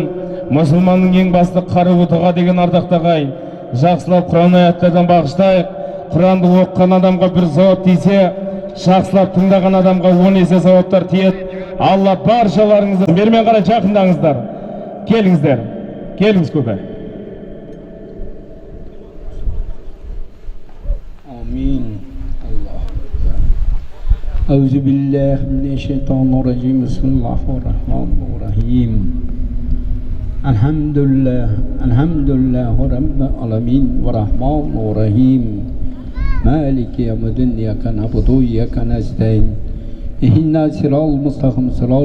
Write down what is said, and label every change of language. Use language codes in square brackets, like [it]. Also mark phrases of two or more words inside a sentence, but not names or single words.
[kk] Мұсылманның ең басты қаруы дұға деген ардақтағы ағайын. Жақсылап Құран аяттардан бағыштайық. Құранды оқыған адамға бір сауап тисе, жақсылап тыңдаған адамға 10 есе сауаптар тиеді. Алла баршаларыңызды бермен қарай жақындаңыздар. Келіңіздер. Келіңіз көпе. Амин. [ar] أعوذ بالله من الشيطان الرجيم بسم الله الرحمن الرحيم الحمد لله رب العالمين الرحمن الرحيم مالك يوم الدين إياك نعبد وإياك نستعين اهدنا الصراط المستقيم صراط